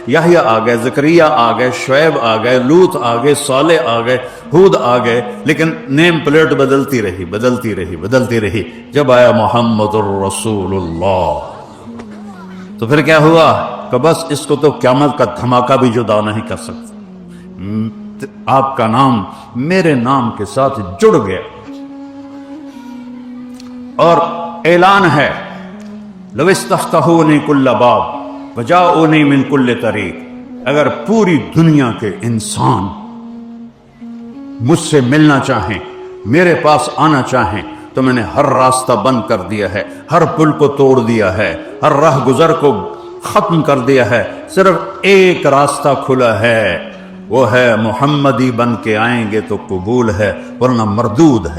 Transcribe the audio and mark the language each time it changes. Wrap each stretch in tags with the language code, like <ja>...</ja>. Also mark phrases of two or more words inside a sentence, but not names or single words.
<ur>یحییٰ آ گئے، زکریا آ گئے، شعیب آ گئے، لوط آ گئے، صالح آ گئے، ہود آ گئے، لیکن</ur> <en>name plate</en> <ur>بدلتی رہی جب آیا</ur> <ar>محمد الرسول اللہ</ar> <ur>تو پھر کیا ہوا کہ بس اس کو تو قیامت کا دھماکہ بھی جدا نہیں کر سکتا، آپ کا نام میرے نام کے ساتھ جڑ گیا۔ اور اعلان ہے</ur> <ar>لو استفتحونی کل باب وجاؤنی من کل طریق،</ar> <ur>اگر پوری دنیا کے انسان مجھ سے ملنا چاہیں، میرے پاس آنا چاہیں، تو میں نے ہر راستہ بند کر دیا ہے، ہر پل کو توڑ دیا ہے، ہر راہ گزر کو ختم کر دیا ہے، صرف ایک راستہ کھلا ہے، وہ ہے محمدی بن کے آئیں گے تو قبول ہے ورنہ مردود ہے۔</ur>